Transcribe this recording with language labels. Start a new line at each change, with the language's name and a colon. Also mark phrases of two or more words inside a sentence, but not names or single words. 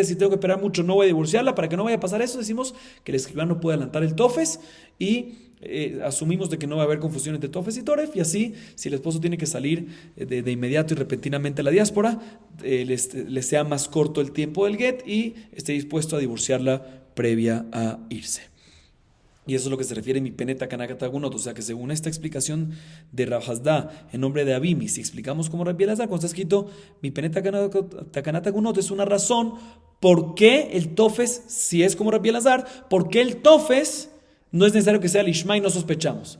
Spanish: Si tengo que esperar mucho, no voy a divorciarla, para que no vaya a pasar eso, decimos que el escribano puede adelantar el tofes y asumimos de que no va a haber confusión entre tofes y toref, y así, si el esposo tiene que salir de inmediato y repentinamente a la diáspora, le sea más corto el tiempo del get y esté dispuesto a divorciarla previa a irse. Y eso es lo que se refiere a
Hebrew: mi peneta kanakata agunot.
Spanish: O sea que según esta explicación de Rav Hasda en nombre de Abimi, si explicamos como Rabbi Elazar, cuando está escrito
Hebrew: mi peneta kanata agunot,
Spanish: es una razón por qué el tofes, si es como Rabbi Elazar, por qué el tofes no es necesario que sea lishma y no sospechamos.